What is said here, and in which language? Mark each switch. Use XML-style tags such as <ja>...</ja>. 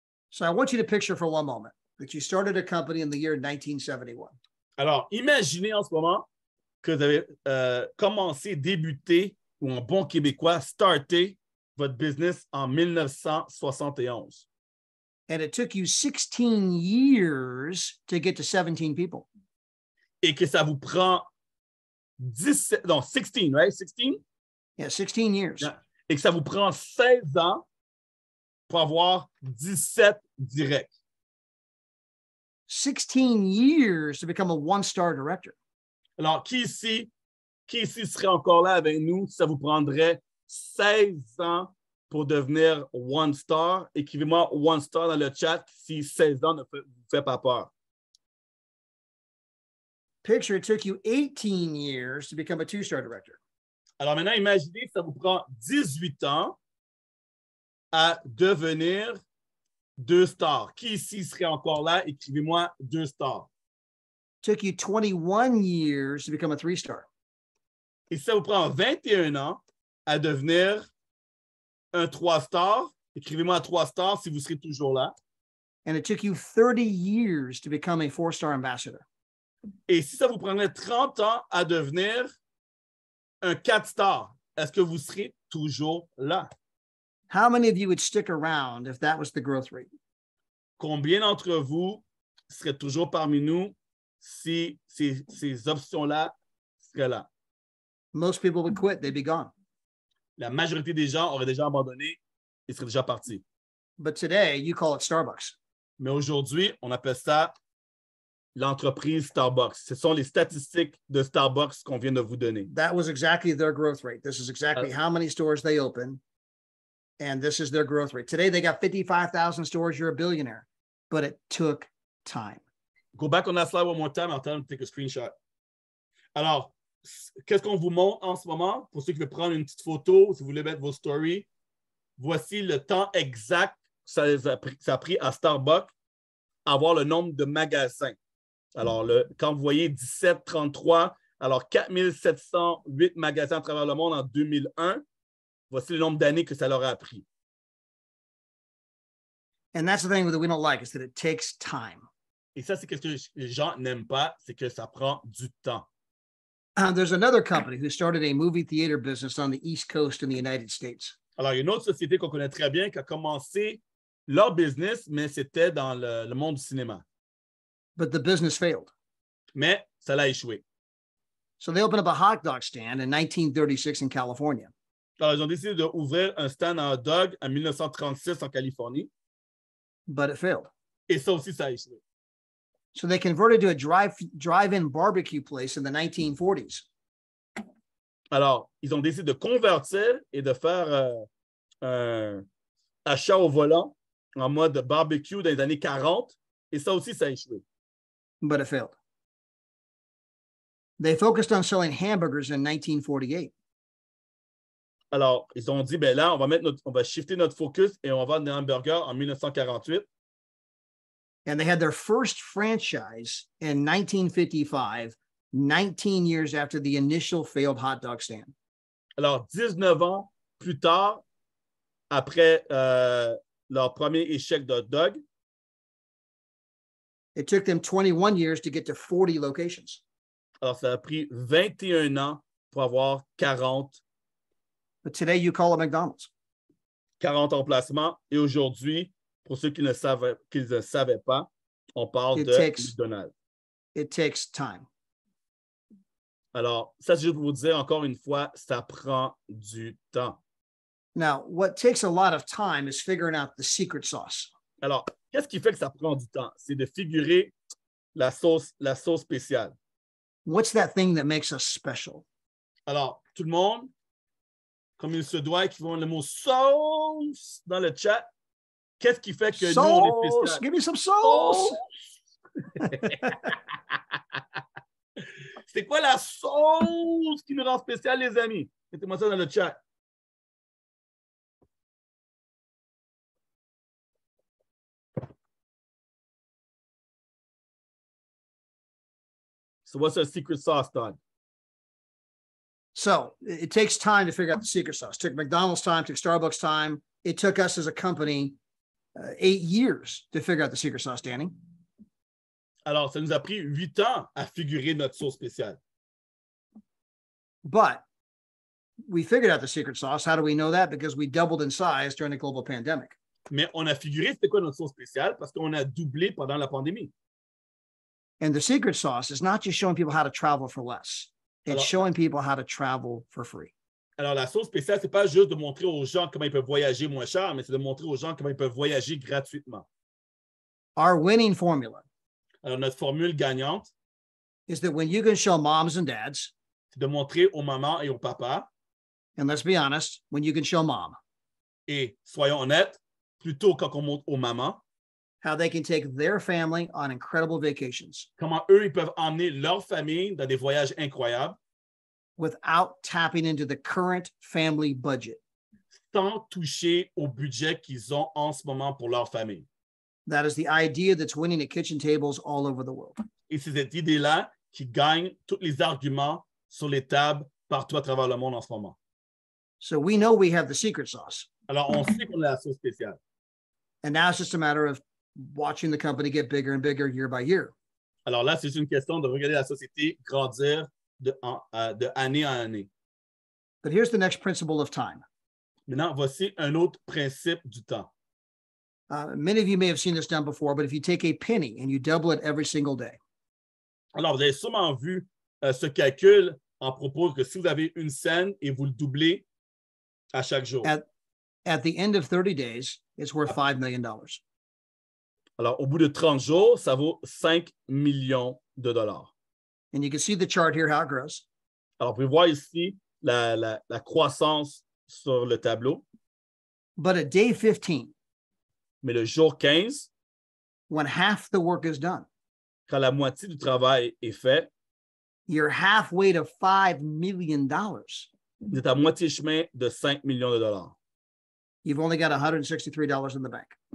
<en>So I want you to picture for one moment that you started a company in the year 1971.</en> <fr>Alors, imaginez en ce moment que vous avez commencé, débuté, ou en bon québécois, starté votre business en 1971.</fr> <en>And it took you 16 years to get to 17 people.</en> <fr>Et que ça vous prend 16,</fr> <en>right?</en> <fr>16?</fr> <en>Yeah, 16 years.</en> <fr>Et que ça vous prend 16 ans pour avoir 17 directs.</fr> <en>16 years to become a one-star director.</en> <fr>Alors, qui ici serait encore là avec nous si ça vous prendrait 16 ans pour devenir one star? Écrivez-moi one star dans le chat si 16 ans ne vous fait pas peur.</fr> <en>Picture, it took you 18 years to become a two-star director.</en> <fr>Alors maintenant, imaginez que ça vous prend 18 ans à devenir 2 stars. Qui ici serait encore là? Écrivez-moi 2 stars.</fr> <en>Took you 21 years to become a three-star.</en> <fr>Et si ça vous prend 21 ans à devenir un 3 stars, écrivez-moi 3 stars si vous serez toujours là.</fr> <en>And it took you 30 years to become a four-star ambassador.</en> <fr>Et si ça vous prendrait 30 ans à devenir un 4 stars, est-ce que vous serez toujours là?</fr> <en>How many of you would stick around if that was the growth rate?</en> <fr>Combien d'entre vous seraient toujours parmi nous si ces options-là seraient là?</fr> <en>Most people would quit. They'd be gone.</en> <fr>La majorité des gens auraient déjà abandonné et seraient déjà partis.</fr> <en>But today, you call it Starbucks.</en> <fr>Mais aujourd'hui, on appelle ça l'entreprise Starbucks. Ce sont les statistiques de Starbucks qu'on vient de vous donner.</fr> <en>That was exactly their growth rate. This is exactly how many stores they open. And this is their growth rate. Today, they got 55,000 stores. You're a billionaire. But it took time. Go back on that slide one more time. I'll tell them to take a screenshot.</en> <fr>Alors, qu'est-ce qu'on vous montre en ce moment? Pour ceux qui veulent prendre une petite photo, si vous voulez mettre vos stories, voici le temps exact que ça a pris à Starbucks avoir le nombre de magasins. Alors, quand vous voyez 1733, alors 4708 magasins à travers le monde en 2001, voici le nombre d'années que ça leur a pris.</fr> <en>And that's the thing that we don't like, is that it takes time.</en> <fr>Et ça, c'est ce que les gens n'aiment pas, c'est que ça prend du temps.</fr> <en>There's another company who started a movie theater business on the East Coast in the United States.</en> <fr>Alors, il y a une autre société qu'on connaît très bien qui a commencé leur business, mais c'était dans le monde du cinéma.</fr> <en>But the business failed.</en> <fr>Mais ça l'a échoué.</fr> <en>So they opened up a hot dog stand in 1936 in California.</en> <fr>Alors, ils ont décidé d'ouvrir un stand à hot dog en 1936 en Californie.</fr> <en>But it failed.</en> <fr>Et ça aussi, ça a échoué.</fr> <en>So they converted to a drive-in barbecue place in the 1940s.</en> <fr>Alors, ils ont décidé de convertir et de faire un achat au volant en mode barbecue dans les années 40. Et ça aussi, ça a échoué.</fr> <en>But it failed. They focused on selling hamburgers in 1948.</en> <fr>Alors, ils ont dit, ben là, on va shifter notre focus et on va vendre des hamburgers en 1948.</fr> <en>And they had their first franchise in 1955, 19 years after the initial failed hot dog stand.</en> <fr>Alors, 19 ans plus tard, après leur premier échec de hot dog,</fr> <en>it took them 21 years to get to 40 locations.</en> <fr>alors ça a pris 21 ans pour avoir 40</fr> <en>But today you call it McDonald's.</en> <fr>40 emplacements. Et aujourd'hui, pour ceux qui ne savaient pas, on parle de McDonald's.</fr> <en>It takes time.</en> <fr>Alors, ça, c'est juste pour vous dire, encore une fois, ça prend du temps.</fr> <en>Now, what takes a lot of time is figuring out the secret sauce.</en> <fr>Alors, qu'est-ce qui fait que ça prend du temps? C'est de figurer la sauce spéciale.</fr> <en>What's that thing that makes us special?</en> <fr>Alors, tout le monde, comme il se doit, qui vont le mot sauce dans le chat. Qu'est-ce qui fait que nous, on est spécial?</fr> <en>Give me some sauce!</en> <fr>C'est quoi la sauce qui nous rend spécial, les amis? Mettez-moi ça dans le chat.</fr> <en>So what's our secret sauce, Todd? So it takes time to figure out the secret sauce. It took McDonald's time, took Starbucks time. It took us as a company 8 years to figure out the secret sauce, Danny.</en> <fr>Alors, ça nous a pris 8 ans à figurer notre sauce spéciale.</fr> <en>But we figured out the secret sauce. How do we know that? Because we doubled in size during the global pandemic.</en> <fr>Mais on a figuré c'était quoi notre sauce spéciale parce qu'on a doublé pendant la pandémie.</fr> <en>And the secret sauce is not just showing people how to travel for less. It's showing people how to travel for free.</en> <fr>Alors, la sauce spéciale, ce n'est pas juste de montrer aux gens comment ils peuvent voyager moins cher, mais c'est de montrer aux gens comment ils peuvent voyager gratuitement.</fr> <en>Our winning formula</en> <fr>Alors, notre formule gagnante,</fr> <en>is that when you can show moms and dads,</en> <fr>c'est de montrer aux mamans et aux papas,</fr> <en>and let's be honest, when you can show mom</en> <fr>et soyons honnêtes, plutôt quand on montre aux mamans,</fr> <en>how they can take their family on incredible vacations</en> <fr>comment eux, ils peuvent emmener leur famille dans des voyages incroyables</fr> <en>without tapping into the current family budget.</en> <fr>sans toucher au budget qu'ils ont en ce moment pour leur famille.</fr> <en>That is the idea that's winning at kitchen tables all over the world.</en> <fr>Et c'est cette idée-là qui gagne tous les arguments sur les tables partout à travers le monde en ce moment.</fr> <en>So we know we have the secret sauce.</en> <fr>Alors, on sait qu'on a la sauce spéciale.</fr> <en>And now it's just a matter of watching the company get bigger and bigger year by year.</en> <fr>Alors là, c'est une question de regarder la société grandir de année en année.</fr> <en>But here's the next principle of time.</en> <fr>Maintenant, voici un autre principe du temps.</fr> <en>Many of you may have seen this done before, but if you take a penny and you double it every single day,</en> <fr>Alors, vous avez sûrement vu ce calcul en propos que si vous avez une scène et vous le doublez à chaque jour.</fr> <en>at the end of 30 days, it's worth $5 million.</en> <fr>Alors, au bout de 30 jours, ça vaut 5 millions de dollars.</fr> <en>And you can see the chart here, how it grows.</en> <fr>Alors, vous pouvez voir ici la croissance sur le tableau.</fr> <en>But at day 15,</en> <fr>Mais le jour 15,</fr> <en>when half the work is done,</en> <fr>quand la moitié du travail est fait,</fr> <en>you're halfway to $5 million.</en> <fr>vous êtes à moitié chemin de 5 millions de dollars.</fr> <en>You've only got $163 in the bank.</en>